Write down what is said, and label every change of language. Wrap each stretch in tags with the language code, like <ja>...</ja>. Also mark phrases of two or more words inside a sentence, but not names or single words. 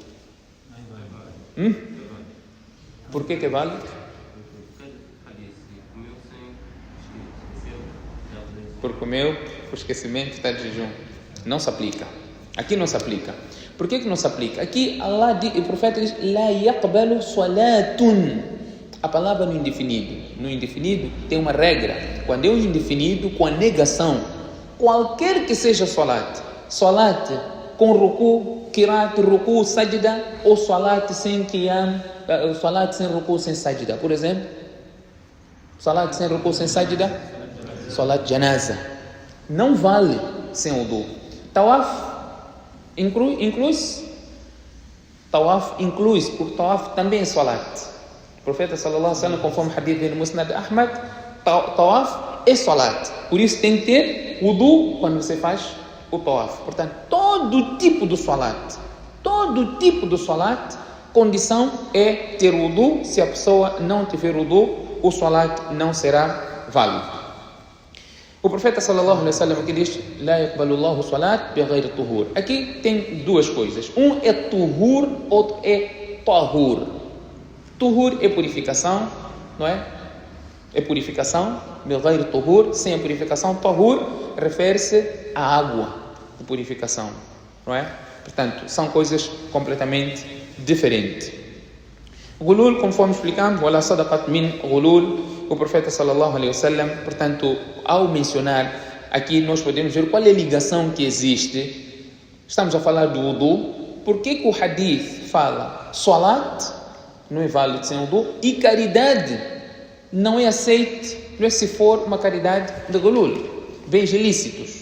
<pt>Por que é válido? Por comeu, por esquecimento, está de jejum. Não se aplica. Aqui não se aplica. Por que não se aplica? Aqui Allah diz, o profeta diz:</pt> <ar>لا يقبل صلاة.</ar> <pt>A palavra no indefinido. No indefinido tem uma regra. Quando é um indefinido, com a negação, qualquer que seja salat, salat com ruku, qirat, ruku, sajda, ou salat sem qiyam, salat sem ruku, sem sajda. Por exemplo, salat sem ruku, sem sajda, salat janaza. Não vale sem wudu. Tawaf inclui-se. Tawaf inclui-se, porque tawaf também é salat. O profeta</pt> <ar>صلى الله عليه وسلم,</ar> <pt>conforme o hadith do Musnad Ahmad, tawaf é salat. Por isso tem que ter wudu quando você faz o tawaf. Portanto, todo tipo de salat, condição é ter wudu. Se a pessoa não tiver wudu, o salat não será válido. O profeta</pt> <ar>صلى الله عليه وسلم</ar> <pt>aqui diz:</pt> <ar>لا يقبل الله صلاة بغير طهور.</ar> <pt>Aqui tem duas coisas. Um é tuhur, outro é tahur. Tuhur é purificação, não é? É purificação,</pt> <ar>بغير طهور,</ar> <pt>sem a purificação. Tahur refere-se à água de purificação, não é? Portanto, são coisas completamente diferentes. Gulul, conforme explicamos,</pt> <ar>ولا صدقة من غلول.</ar> <pt>O profeta</pt> <ar>صلى الله عليه وسلم,</ar> <pt>portanto, ao mencionar aqui, nós podemos ver qual é a ligação que existe. Estamos a falar do wudu. Por que o hadith fala salat não é válido sem wudu, e caridade não é aceite, não é se for uma caridade de gulul, bens ilícitos?</pt>